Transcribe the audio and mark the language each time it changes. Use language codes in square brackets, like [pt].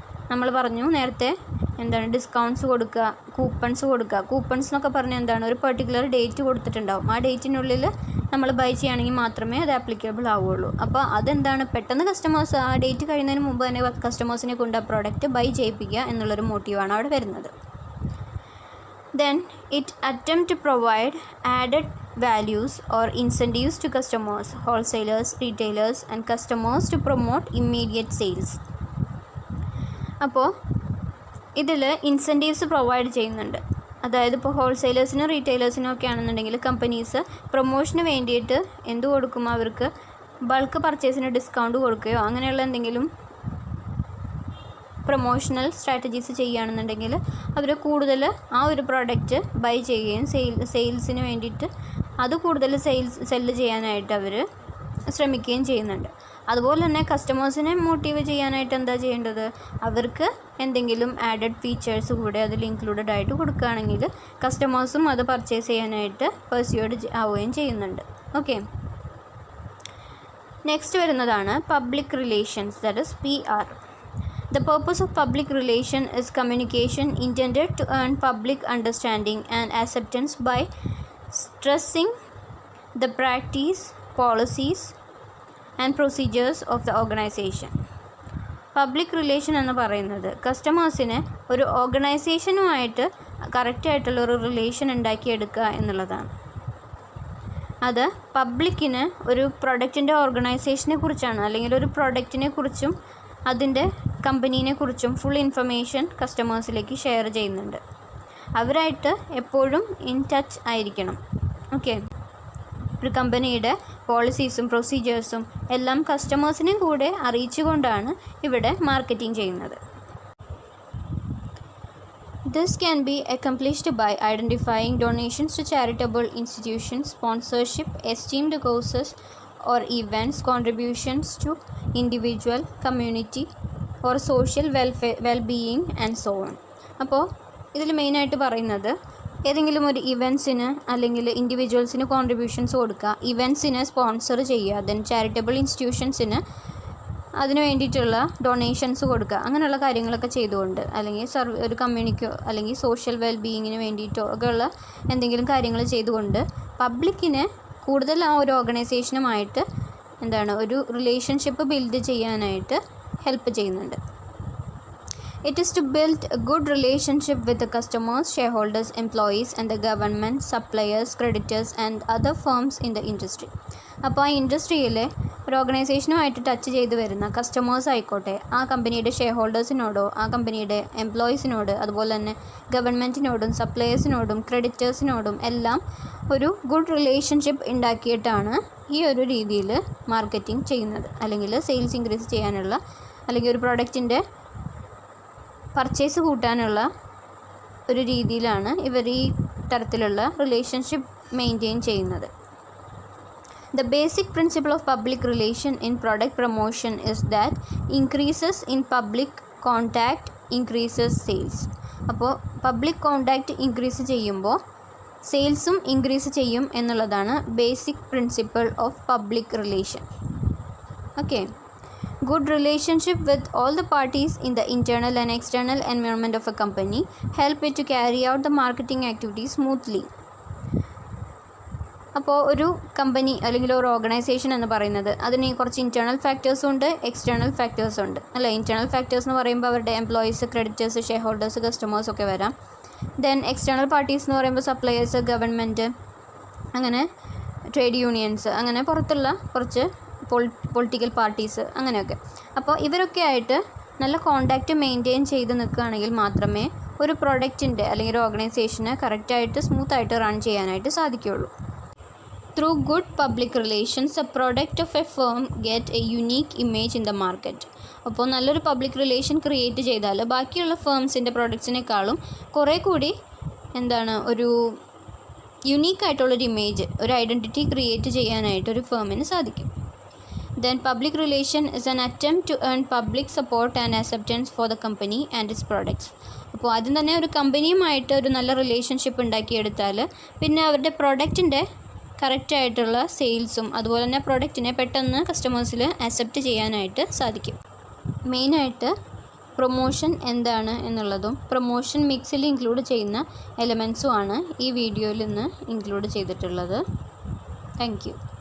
[ml] നമ്മൾ പറഞ്ഞു നേരത്തെ എന്താണ്, ഡിസ്കൗണ്ട്സ് കൊടുക്കുക, കൂപ്പൺസ് കൊടുക്കുക. കൂപ്പൺസ് എന്നൊക്കെ പറഞ്ഞാൽ എന്താണ്, ഒരു പെർട്ടിക്കുലർ ഡേറ്റ് കൊടുത്തിട്ടുണ്ടാവും. ആ ഡേറ്റിനുള്ളിൽ നമ്മൾ ബൈ ചെയ്യുകയാണെങ്കിൽ മാത്രമേ അത് ആപ്ലിക്കബിൾ ആവുകയുള്ളൂ. അപ്പോൾ അതെന്താണ്, പെട്ടെന്ന് കസ്റ്റമേഴ്സ് ആ ഡേറ്റ് കഴിയുന്നതിന് മുമ്പ് തന്നെ കസ്റ്റമേഴ്സിനെ കൊണ്ട് ആ പ്രോഡക്റ്റ് ബൈ ചെയ്യിപ്പിക്കുക എന്നുള്ളൊരു മോട്ടീവാണ് അവിടെ വരുന്നത്. [en] Then it attempt to provide added values or incentives to customers, wholesalers, retailers and customers to promote immediate sales. [ml] അപ്പോൾ ഇതിൽ ഇൻസെൻറ്റീവ്സ് പ്രൊവൈഡ് ചെയ്യുന്നുണ്ട്. അതായത് ഇപ്പോൾ ഹോൾസെയിലേഴ്സിനും റീറ്റെയിലേഴ്സിനും ഒക്കെ ആണെന്നുണ്ടെങ്കിൽ കമ്പനീസ് പ്രൊമോഷന് വേണ്ടിയിട്ട് എന്ത് കൊടുക്കും, അവർക്ക് ബൾക്ക് പർച്ചേസിന് ഡിസ്കൗണ്ട് കൊടുക്കുകയോ അങ്ങനെയുള്ള എന്തെങ്കിലും പ്രൊമോഷണൽ സ്ട്രാറ്റജീസ് ചെയ്യുകയാണെന്നുണ്ടെങ്കിൽ അവർ കൂടുതൽ ആ ഒരു പ്രോഡക്റ്റ് ബൈ ചെയ്യുകയും സെയിൽസിന് വേണ്ടിയിട്ട് അത് കൂടുതൽ സെല്ല് ചെയ്യാനായിട്ട് അവർ ശ്രമിക്കുകയും ചെയ്യുന്നുണ്ട്. അതുപോലെ തന്നെ കസ്റ്റമേഴ്സിനെ മോട്ടീവ് ചെയ്യാനായിട്ട് എന്താ ചെയ്യേണ്ടത്, അവർക്ക് എന്തെങ്കിലും ആഡഡ് ഫീച്ചേഴ്സ് കൂടെ അതിൽ ഇൻക്ലൂഡഡ് ആയിട്ട് കൊടുക്കുകയാണെങ്കിൽ കസ്റ്റമേഴ്സും അത് പർച്ചേസ് ചെയ്യാനായിട്ട് പെർസ്യൂഡ് ആവുകയും ചെയ്യുന്നുണ്ട്. ഓക്കെ, നെക്സ്റ്റ് വരുന്നതാണ് public relations, [en] That is PR. The purpose of public relation is communication intended to earn public understanding and acceptance by stressing the practice, policies and procedures of the organization. [ml] Public relation എന്ന് പറയുന്നത് കസ്റ്റമേഴ്സിന് ഒരു ഓർഗനൈസേഷനുമായിട്ട് കറക്റ്റായിട്ടുള്ള ഒരു relation ഉണ്ടാക്കിയെടുക്കുക എന്നുള്ളതാണ്. അത് പബ്ലിക്കിന് ഒരു പ്രൊഡക്റ്റിൻ്റെ ഓർഗനൈസേഷനെ കുറിച്ചാണ് അല്ലെങ്കിൽ ഒരു പ്രൊഡക്റ്റിനെ കുറിച്ചും അതിൻ്റെ കമ്പനീനെ കുറിച്ചും ഫുൾ ഇൻഫർമേഷൻ കസ്റ്റമേഴ്സിലേക്ക് ഷെയർ ചെയ്യുന്നുണ്ട്. അവരായിട്ട് എപ്പോഴും ഇൻ ടച്ച് ആയിരിക്കണം. ഓക്കെ, ഒരു കമ്പനിയുടെ പോളിസീസും പ്രൊസീജിയേഴ്സും എല്ലാം കസ്റ്റമേഴ്സിനെ കൂടെ അറിയിച്ചുകൊണ്ടാണ് ഇവിടെ മാർക്കറ്റിംഗ് ചെയ്യുന്നത്. [en] This can be accomplished by identifying donations to charitable institutions, sponsorship, esteemed causes or events, contributions to individual, community or social well-being and so on. [ml] അപ്പോൾ ഇതിൽ മെയിനായിട്ട് പറയുന്നത് ഏതെങ്കിലും ഒരു ഇവൻറ്റ്സിന് അല്ലെങ്കിൽ ഇൻഡിവിജ്വൽസിന് കോൺട്രിബ്യൂഷൻസ് കൊടുക്കുക, ഇവൻറ്റ്സിനെ സ്പോൺസർ ചെയ്യുക, ദെൻ ചാരിറ്റബിൾ ഇൻസ്റ്റിറ്റ്യൂഷൻസിന് അതിന് വേണ്ടിയിട്ടുള്ള ഡൊണേഷൻസ് കൊടുക്കുക, അങ്ങനെയുള്ള കാര്യങ്ങളൊക്കെ ചെയ്തുകൊണ്ട്, അല്ലെങ്കിൽ ഒരു കമ്മ്യൂണിക്കോ അല്ലെങ്കിൽ സോഷ്യൽ വെൽബീയിങ്ങിന് വേണ്ടിയിട്ടോ ഒക്കെയുള്ള എന്തെങ്കിലും കാര്യങ്ങൾ ചെയ്തുകൊണ്ട് പബ്ലിക്കിനെ കൂടുതൽ ആ ഒരു ഓർഗനൈസേഷനുമായിട്ട് ഒരു റിലേഷൻഷിപ്പ് ബിൽഡ് ചെയ്യാനായിട്ട് ഹെൽപ്പ് ചെയ്യുന്നുണ്ട്. [en] It is to build a good relationship with the customers, shareholders, employees and the government, suppliers, creditors and other firms in the industry. [ml] അപ്പോൾ ആ ഇൻഡസ്ട്രിയിലെ ഒരു ഓർഗനൈസേഷനുമായിട്ട് ടച്ച് ചെയ്ത് വരുന്ന കസ്റ്റമേഴ്സ് ആയിക്കോട്ടെ, ആ കമ്പനിയുടെ ഷെയർ ഹോൾഡേഴ്സിനോടോ ആ കമ്പനിയുടെ എംപ്ലോയീസിനോട് അതുപോലെ തന്നെ ഗവൺമെൻറ്റിനോടും സപ്ലയേഴ്സിനോടും ക്രെഡിറ്റേഴ്സിനോടും എല്ലാം ഒരു ഗുഡ് റിലേഷൻഷിപ്പ് ഉണ്ടാക്കിയിട്ടാണ് ഈ ഒരു രീതിയിൽ മാർക്കറ്റിംഗ് ചെയ്യുന്നത്, അല്ലെങ്കിൽ സെയിൽസ് ഇൻക്രീസ് ചെയ്യാനുള്ള അല്ലെങ്കിൽ ഒരു പ്രോഡക്റ്റിൻ്റെ പർച്ചേസ് കൂട്ടാനുള്ള ഒരു രീതിയിലാണ് ഇവർ ഈ തരത്തിലുള്ള റിലേഷൻഷിപ്പ് മെയിൻറ്റെയിൻ ചെയ്യുന്നത്. [en] The basic principle of public relation in product promotion is that increases in public contact increases sales. [ml] അപ്പോൾ പബ്ലിക് കോണ്ടാക്റ്റ് ഇൻക്രീസ് ചെയ്യുമ്പോൾ സെയിൽസും ഇൻക്രീസ് ചെയ്യും എന്നുള്ളതാണ് [en] Basic principle of public relation. [ml] Okay. [en] Good relationship with all the parties in the internal and external environment of a company help it to carry out the marketing activities smoothly. [ml] അപ്പോൾ ഒരു company അല്ലെങ്കിൽ ഒരു organisation എന്ന് പറയുന്നത് അതിന് കുറച്ച് internal ഫാക്ടേഴ്സും ഉണ്ട്, external ഫാക്ടേഴ്സും ഉണ്ട് അല്ലേ. ഇൻറ്റേർണൽ ഫാക്ടേഴ്സ് എന്ന് പറയുമ്പോൾ അവരുടെ employees, creditors, share holders, customers ഒക്കെ വരാം. ദെൻ എക്സ്റ്റേണൽ പാർട്ടീസ് എന്ന് പറയുമ്പോൾ സപ്ലയേഴ്സ്, ഗവൺമെൻറ്, അങ്ങനെ ട്രേഡ് യൂണിയൻസ്, അങ്ങനെ പുറത്തുള്ള കുറച്ച് പൊളിറ്റിക്കൽ പാർട്ടീസ്, അങ്ങനെയൊക്കെ. അപ്പോൾ ഇവരൊക്കെ ആയിട്ട് നല്ല കോണ്ടാക്റ്റ് മെയിൻറ്റെയിൻ ചെയ്ത് നിൽക്കുകയാണെങ്കിൽ മാത്രമേ ഒരു പ്രൊഡക്റ്റിൻ്റെ അല്ലെങ്കിൽ ഒരു ഓർഗനൈസേഷന് കറക്റ്റായിട്ട് സ്മൂത്തായിട്ട് റൺ ചെയ്യാനായിട്ട് സാധിക്കുകയുള്ളൂ. [en] Through good public relations a product of a firm get a unique image in the market. [ml] അപ്പോൾ നല്ലൊരു പബ്ലിക് റിലേഷൻ ക്രിയേറ്റ് ചെയ്താൽ ബാക്കിയുള്ള ഫേംസിൻ്റെ പ്രോഡക്ട്സിനേക്കാളും കുറേ കൂടി ഒരു യുണീക്കായിട്ടുള്ളൊരു ഇമേജ്, ഒരു ഐഡൻറ്റിറ്റി ക്രിയേറ്റ് ചെയ്യാനായിട്ട് ഒരു ഫേമിന് സാധിക്കും. [en] Then public relation is an attempt to earn public support and acceptance for the company and its products. [ml] അപ്പോൾ ആദ്യം തന്നെ ഒരു കമ്പനിയുമായിട്ട് ഒരു നല്ല റിലേഷൻഷിപ്പ് ഉണ്ടാക്കിയെടുത്താൽ പിന്നെ അവരുടെ പ്രൊഡക്റ്റിൻ്റെ കറക്റ്റായിട്ടുള്ള സെയിൽസും അതുപോലെ തന്നെ പ്രൊഡക്റ്റിനെ പെട്ടെന്ന് കസ്റ്റമേഴ്സിൽ അക്സെപ്റ്റ് ചെയ്യാനായിട്ട് സാധിക്കും. മെയിനായിട്ട് പ്രൊമോഷൻ എന്താണ് എന്നുള്ളതും പ്രൊമോഷൻ മിക്സിൽ ഇൻക്ലൂഡ് ചെയ്യുന്ന എലമെൻസും ആണ് ഈ വീഡിയോയിൽ ഇന്ന് ഇൻക്ലൂഡ് ചെയ്തിട്ടുള്ളത്. Thank you.